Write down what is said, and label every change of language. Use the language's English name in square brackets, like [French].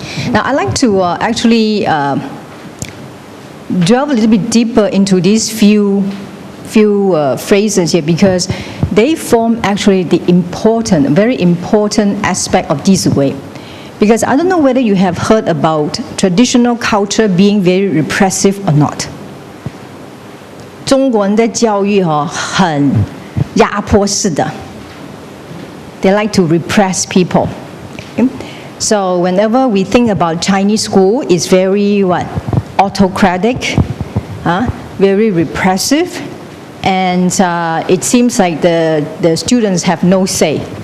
[English] Now, I'd like to actually delve a little bit deeper into these few phrases here because they form actually the very important aspect of 弟子规. Because I don't know whether you have heard about traditional culture being very repressive or not. [Chinese] 中国人的教育很压迫式的. [English] They like to repress people. Okay? So whenever we think about Chinese school, it's very autocratic, very repressive, and it seems like the students have no say.